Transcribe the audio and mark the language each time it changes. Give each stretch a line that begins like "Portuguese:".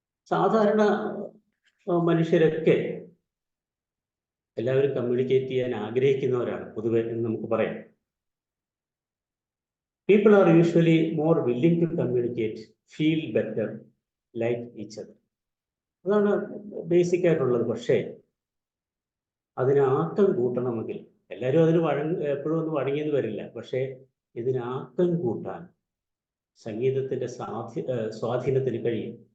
Malayalam: സാധാരണ മനുഷ്യരൊക്കെ എല്ലാവരും കമ്മ്യൂണിക്കേറ്റ് ചെയ്യാൻ ആഗ്രഹിക്കുന്നവരാണ് പൊതുവെ എന്ന് നമുക്ക് പറയാം.
English: People are usually more willing to communicate, feel better, like each other.
Malayalam: അതാണ് ബേസിക് ആയിട്ടുള്ളത്. പക്ഷേ അതിന് ആക്കം കൂട്ടണമെങ്കിൽ, എല്ലാവരും അതിന് എപ്പോഴും ഒന്നും വഴങ്ങിയെന്ന് വരില്ല. പക്ഷേ ഇതിന് ആക്കം കൂട്ടാൻ സംഗീതത്തിൻ്റെ സ്വാധീനത്തിന് കഴിയും.